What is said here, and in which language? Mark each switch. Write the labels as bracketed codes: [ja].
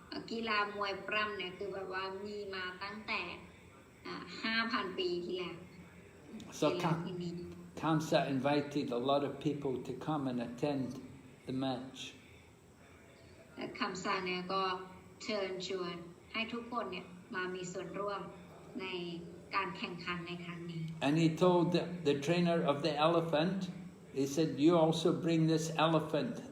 [th] กีฬามวยปล้ำเนี่ยคือแบบว่ามีมาตั้งแต่ 5,000 ปีที่แล้ว [en] So Kaṁsa invited a lot of people to come and attend the match. [th] คำสาเนี่ยก็เชิญชวนให้ทุกคนเนี่ยมามีส่วนร่วมในการแข่งขันในครั้งนี้ [en] And he told the trainer of the elephant, he said, you also bring this elephant.